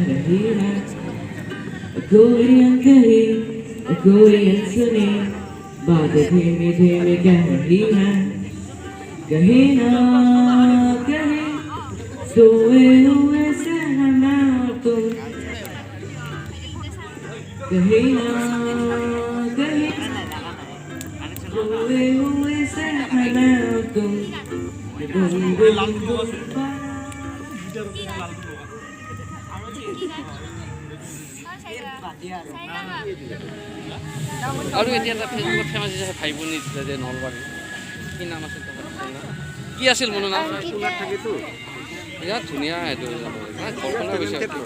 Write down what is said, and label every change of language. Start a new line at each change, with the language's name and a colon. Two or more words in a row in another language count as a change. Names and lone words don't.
Hindi: रही है कोई अनकही कोई अनसुनी बातें धीमे धीमे कह रही है कहीं ना कहीं सोए हुए सहना तुम कहीं ना कहीं सोए हुए सहना तुम
Assamese: আৰু এতিয়া এটা ফেচবুকত ফেমাছ হৈছে ভাই ভনী দিছিলে যে নলবাৰী কি নাম আছিল কি আছিল মোৰ নাম থাকেতো বিৰাট ধুনীয়া এইটো ঘৰখনৰ হৈছে